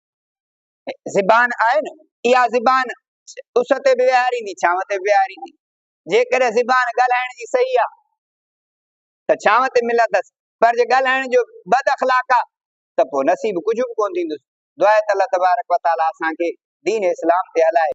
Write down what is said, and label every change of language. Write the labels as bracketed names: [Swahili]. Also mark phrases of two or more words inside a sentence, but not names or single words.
[Sindhi] ज़बान आहे न, इहा ज़बान उस ते बि विहारींदी, छांव ते बि विहारींदी। जेकर ज़बान ॻाल्हाइण जी सही आहे त छांव ते मिलंदसि, पर जे ॻाल्हाइण जो बद अख़लाक आहे त पोइ नसीब कुझु बि कोन थींदुसि। दुआ आहे त [Arabic] الله تبارك وتعالى [Sindhi] असांखे दीन इस्लाम ते हलाए।